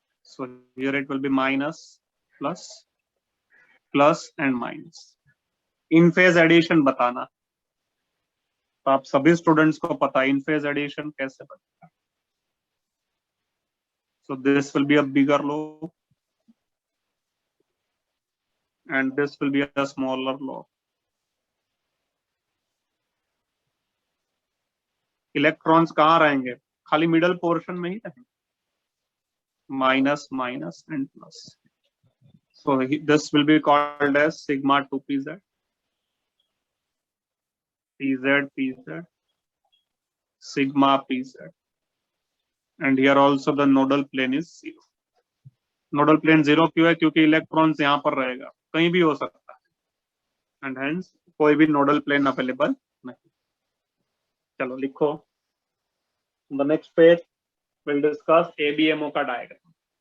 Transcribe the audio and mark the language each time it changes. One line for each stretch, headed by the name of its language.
English: so here it will be minus plus plus and minus।
Hindi: In phase addition बताना, तो आप सभी students को पता है इन फेज एडिशन कैसे बनता है।
English: so this will be a bigger lobe and this will be a smaller lobe।
Hindi: Electrons कहाँ रहेंगे? खाली मिडल पोर्शन में ही रहेंगे, minus minus and plus.
English: so this will be called as sigma 2 pz, pz pz, sigma pz, and here also the nodal plane is 0।
Hindi: Nodal plane 0 क्यों है? क्योंकि electrons यहाँ पर रहेगा, कहीं भी हो सकता है, एंड हेंस कोई भी नोडल प्लेन अवेलेबल नहीं। चलो लिखो,
English: the next page will discuss
Hindi: ABMO का डायग्राम।